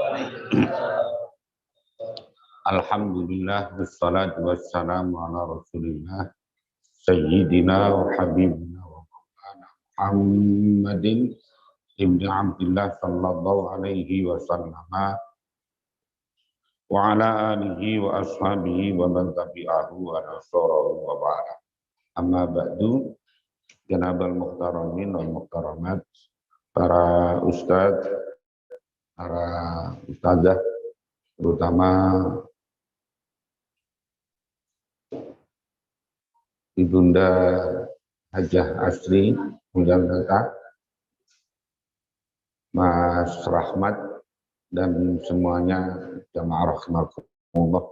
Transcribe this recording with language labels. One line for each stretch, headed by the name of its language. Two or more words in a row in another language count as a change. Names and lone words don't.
Arabic: الحمد لله والصلاة والسلام على رسول الله سيدنا وحبيبنا ومولانا محمد بن عبد الله صلى الله عليه وسلم وعلى آله وأصحابه ومن تبعه ونصره وبعد. أما بعد, جناب المحترمين والمحترمات,
Indonesian: para ustadz, para ustadzah, terutama Ibunda Hajah Asri, kemudian kakak Mas Rahmat, dan semuanya jamaah rahimakumullah.